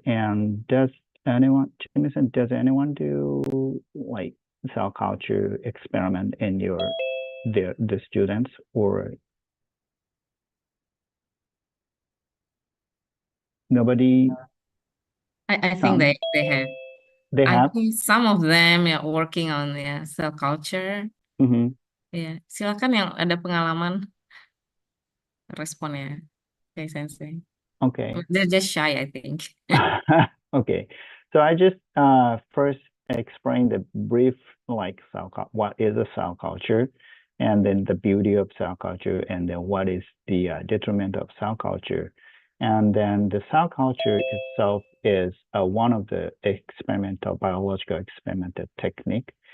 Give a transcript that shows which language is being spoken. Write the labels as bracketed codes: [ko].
[en] And does anyone do like cell culture experiment in the students or nobody? I think they have. They have? I think some of them are working on cell culture. [id] Ya, silakan yang ada pengalaman responnya, Sensei. [en] Okay. They're just shy, I think. Okay. So I just first explain the brief like what is a cell culture, and then the beauty of cell culture, and then what is the detriment of cell culture. And then the cell culture itself is one of the biological experimental technique.